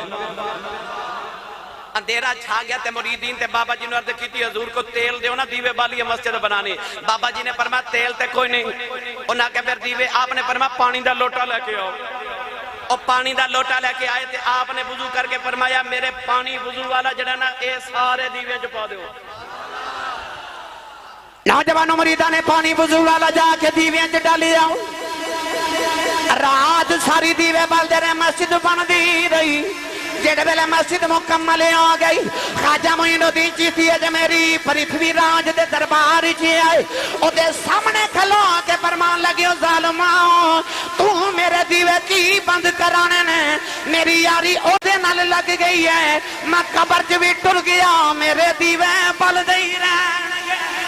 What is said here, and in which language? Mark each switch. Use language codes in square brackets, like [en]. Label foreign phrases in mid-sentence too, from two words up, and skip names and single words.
[pa] اندھیرا چھا گیا تے مریدین تے بابا جی نے عرض کی تھی حضور کو تیل دیو نا دیوے بالی مسجد بنانی. بابا جی نے فرمایا تیل تے کوئی نہیں, انہاں کے پھر دیوے. آپ نے فرمایا پانی دا لوٹا لے کے آؤ, اور پانی دا لوٹا لے کے آئے تے آپ نے وضو کر کے فرمایا میرے پانی وضو والا جڑا نا اے سارے دیوے چ پا دیو. نوجوانوں مریداں نے پانی وضو والا جا کے دیوے چ ڈالی آؤ. رات ساری دیوے بال دے مسجد بن دی رہی. جیڑے ویلے مسجد مکمل ہو گئی خواجہ معین الدین چشتی اجمیری پرتھوی راج دے دربار چ آئے اودے سامنے کھلو کے فرمان لگے او ظالما تو میرے دیوے کی بند کرانے نے میری یاری اودے نال لگ گئی ہے میں قبر چ بھی ٹر گیا میرے دیوے بلدے ہی رہنگے